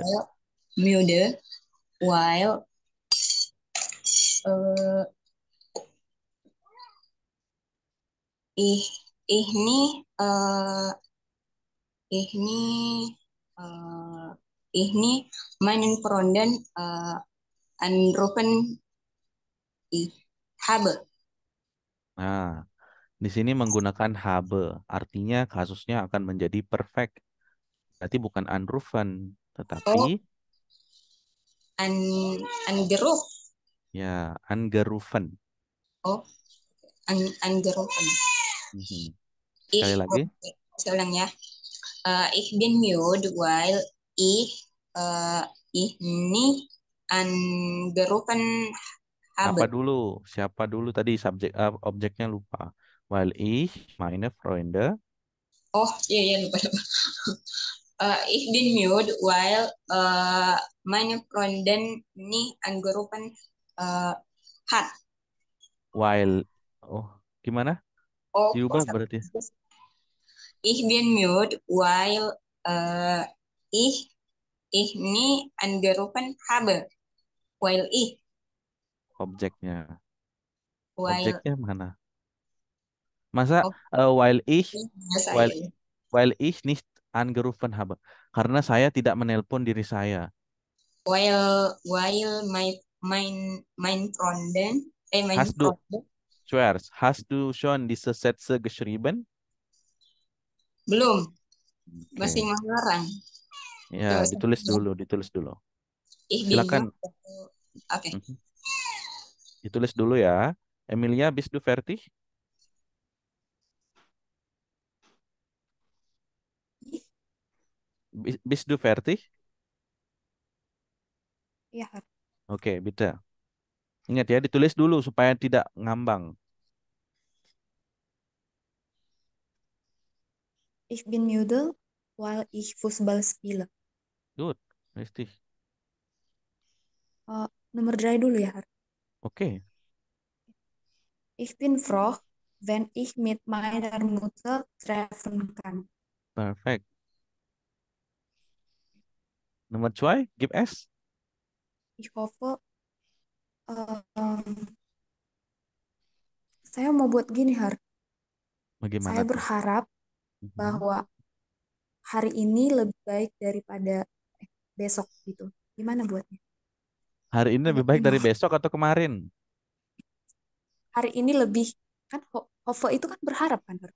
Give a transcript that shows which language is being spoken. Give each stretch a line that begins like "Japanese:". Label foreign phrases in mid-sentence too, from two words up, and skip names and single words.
German: müde, while äh, ich ich nih ich nih äh, ich nih meinen Freunden anrufen ich habe.
Indonesian: Nah, di sini menggunakan habe. Artinya kasusnya akan menjadi perfect. Berarti bukan anrufen, tetapi
German: Oh, an angeruf. ya angerufen. Oh, angerufen. Mhm. Ich,
Indonesian: Sekali lagi. saya ulang ya.
German: Ich bin müde, weil ich nicht angerufen
Indonesian: Apa
German: habe.
Indonesian: dulu? Siapa dulu tadi objeknya lupa.
German: Weil ich meine Freunde.
Indonesian: Oh, iya, iya, lupa, lupa.
German: Ich bin müde, weil meine Freundin nicht angerufen hat.
Indonesian: While oh gimana? Oh, Diubah berarti.
German: ich bin müde, weil ich nicht angerufen habe. Weil ich,
Indonesian: Objeknya.
German: weil,
Indonesian: Objeknya mana? Masa oh,
German: while
Indonesian: saya.
German: while ich nicht angerufen habe.
Indonesian: Karena saya tidak menelpon diri saya.
German: While mein Freundin, mein Hast du, Freund, Schwers, hast du schon diese Sätze geschrieben?
Indonesian: belum, masih Oke. mengarang. Ya, Coba ditulis dulu, ditulis dulu.
German: ich bin
Indonesian: Silakan.
German: müde. Oke.
Indonesian: Mhm. Ditulis dulu ya.
German: Emilia, bist du fertig? Bist du fertig? Ya, Oke, bitte.
Indonesian: Ingat ya, ditulis dulu supaya tidak ngambang.
German: ich bin müde, weil ich Fußball spiele. Good, richtig.
Indonesian: Nomor 3 dulu ya, Har. Oke,
German: Ich bin froh, wenn ich mit meiner Mutter treffen kann.
Indonesian: perfect. Nomor 2,
German: gib es. Ich hoffe, ähm,
Indonesian: saya mau buat gini, Har. Bagaimana Saya tuh? berharap Mhm. bahwa hari ini lebih baik daripada besok gitu. Gimana buatnya? Hari ini lebih Agak baik dari bingung. besok atau kemarin? Hari ini lebih, kan hopeful itu kan berharap kan, Har?